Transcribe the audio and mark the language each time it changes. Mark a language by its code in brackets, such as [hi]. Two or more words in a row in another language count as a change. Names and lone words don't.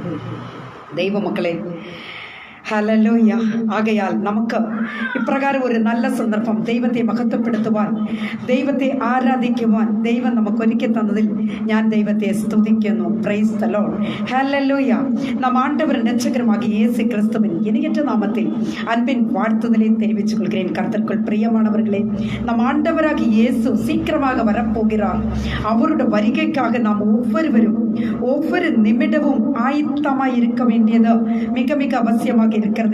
[ml] ദൈവമക്കളെ, ഹല്ലേലൂയ. ആകയാൽ നമുക്ക് ഇപ്രകാരം ഒരു നല്ല സന്ദർഭം ദൈവത്തെ മഹത്വപ്പെടുത്തുവാൻ, ദൈവത്തെ ആരാധിക്കുവാൻ ദൈവം നമുക്ക് ഒരുക്കി തന്നതിൽ ഞാൻ ദൈവത്തെ സ്തുതിക്കുന്നു. [en] Praise the Lord, [ta] ഹല്ലേലൂയ. நாம் ஆண்டவரும் ரட்சகருமாகிய இயேசு கிறிஸ்துவின் இணையற்ற நாமத்தில் அன்பின் வாழ்த்துதலை தெரிவித்துக் கொள்கிறேன். கர்த்தருக்குள் பிரியமானவர்களே, நம் ஆண்டவராகிய இயேசு சீக்கிரமாக வரப்போகிறார். அவருடைய வருகைக்காக நாம் ஒவ்வொரு நிமிடமும் ஆயத்தமாய் இருக்க வேண்டியது மிக மிக அவசியமாக இருக்கிறது.